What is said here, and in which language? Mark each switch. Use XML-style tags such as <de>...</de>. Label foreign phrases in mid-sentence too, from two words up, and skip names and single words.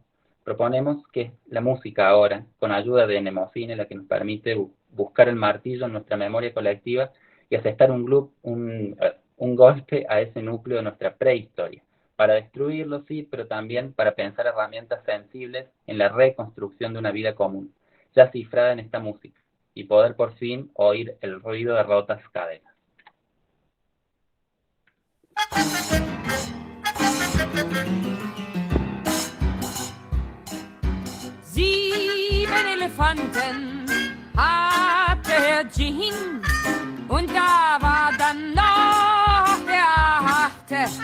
<es>Proponemos que la música ahora, con ayuda de Mnemosine, la que nos permite buscar el martillo en nuestra memoria colectiva y asestar un golpe a ese núcleo de nuestra prehistoria, para destruirlo, sí, pero también para pensar herramientas sensibles en la reconstrucción de una vida común, ya cifrada en esta música, y poder por fin oír el ruido de rotas cadenas.</es> <de>Sieben Elefanten hatte Herr Jean und da war dann noch der 8.</de>